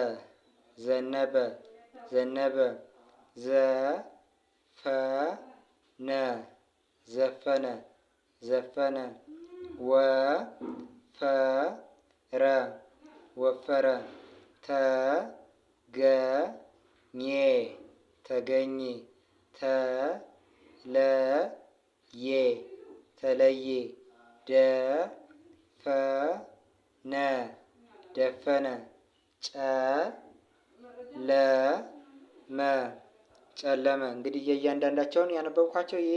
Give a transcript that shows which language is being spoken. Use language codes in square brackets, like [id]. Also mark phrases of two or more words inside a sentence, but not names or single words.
[am] ዘነበ ዘነበ። ዘ ፈ ነ ዘፈነ ዘፈነ። ወ ፈ ረ ወፈረ። ተ ገ ኘ ተገኘ። ተ ለ የ ተለየ። ደ ፈ ነ ደፈነ። ጨ ለ መ ጨለመ። እንግዲህ የእያንዳንዳቸውን ያነበብኳቸው ይሄ